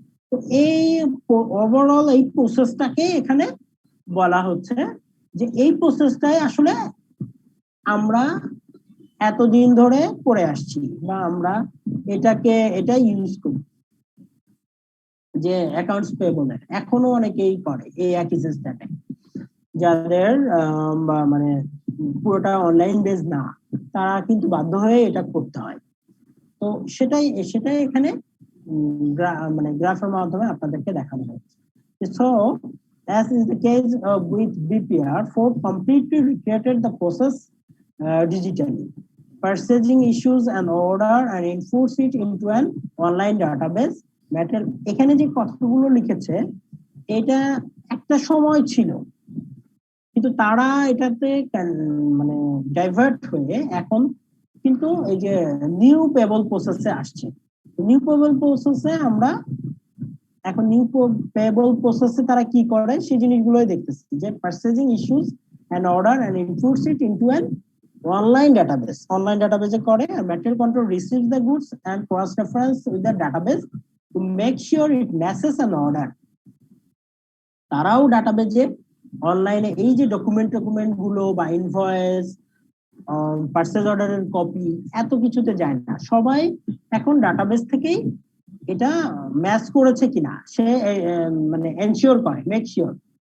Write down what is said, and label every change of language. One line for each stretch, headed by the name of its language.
Bangla: তো এই ওভারঅল এই প্রসেসটাকে এখানে বলা হচ্ছে যে এই প্রসেসটাই আসলে আমরা এতদিন ধরে করে আসছি বা আমরা এটা ইউজ করি, যে অ্যাকাউন্টস পেয়েবলের এখনো অনেকেই করে এই একই সিস্টেমে, যাদের মানে পুরোটা অনলাইন বেস না, তারা কিন্তু বাধ্য হয়ে এটা করতে হয়। তো সেটাই এখানে মানে গ্রাফের মাধ্যমে আপনাদেরকে দেখানো হচ্ছে।
English: So, as is the case with BPR, Ford completely recreated the process digitally, purchasing issues an order and enforce it into an online database.
Bangla: এখানে যে কথাগুলো লিখেছে এটা একটা সময় ছিল, কিন্তু তারা এটাতে মানে ডাইভার্ট হয়ে এখন কিন্তু এই যে নিউ পেবল প্রসেসে আসছে। নিউ পেবল প্রসেসে আমরা এখন পেবল প্রসেসে তারা কি করে সেই জিনিসগুলোই দেখতেছি, যে
English: Purchasing issues an order and inputs it into an online database.
Bangla: Online ডাটাবেসে করে, আর
English: Material control receives the goods and cross reference with the database to make sure it matches an order.
Bangla: তারাও ডাটাবেজে অনলাইনে এই যে ডকুমেন্ট গুলো বা invoice, purchase অর্ডারের copy, এত কিছুতে যায় না। সবাই এখন ডাটাবেস থেকেই এটা ম্যাচ করেছে কিনা সে মানে এনশিওর করে,
English: Make sure.